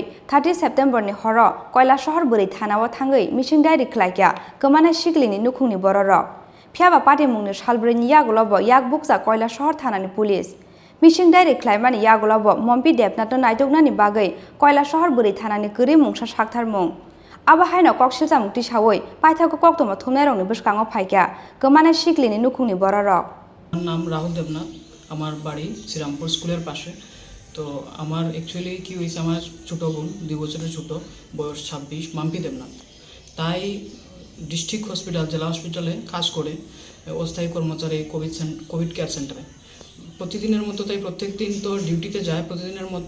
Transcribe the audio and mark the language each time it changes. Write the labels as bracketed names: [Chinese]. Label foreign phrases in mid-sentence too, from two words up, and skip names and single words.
[Kok Borok] 30 सेप्टेम्बरनि हर कैलाशहर बुरै थानाव थाङै मिसिं डाइरेक्ट ख्लायका गमानाय सिगलिनि नुखुंनि बररक फियाबा पार्टी मुंनि सालब्रैनि यागलब याक बुकसा कैलाशहर थानानि पुलिस मिसिं डाइरेक्ट ख्लायमानि यागलब मम्पि देबनाथ नायदगनानि बागै कैलाशहर बुरै थानानि गोरि मुंसा साक्थार मुं आबाहायनो कक्सिलजा मुक्ति सावै पाइथागो कक्तमा थुमनायरंनि बसकाङाव फायका गमानाय सिगलिनि नुखुंनि बररक [Bangla] আমার নাম রাহুল দেবনাথ, আমার বাড়ি শ্রীরামপুর স্কুলের পাশে। তো আমার অ্যাকচুয়ালি কি হয়েছে, আমার ছোটো বোন 2 বছরের ছোটো, বয়স 26, মাম্পি দেবনাথ, তাই [English] district hospital [Bangla] জেলা হসপিটালে কাজ করে অস্থায়ী কর্মচারী [English] Covid care centre [Bangla] প্রতিদিনের মতো, তাই প্রত্যেক দিন তো ডিউটিতে যায় প্রতিদিনের মতো।